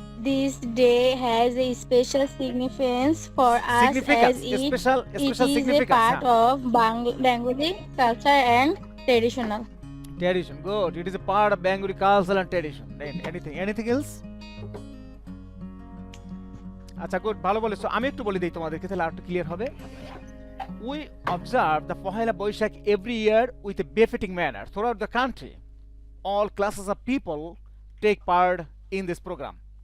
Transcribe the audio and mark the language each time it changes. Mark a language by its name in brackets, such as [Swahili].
[English] This day has a special significance for us as it is a part of Bengali culture and tradition. Good. It is a part of Bengali culture and tradition. Anything else? [Bangla] আচ্ছা good, ভালো বলেছো। আমি একটু বলে দিই তোমাদেরকে, তাহলে আরেকটু ক্লিয়ার হবে। [English] We observe the Pohela Boishakh every year with a befitting manner throughout the country. All classes of people take part in this program.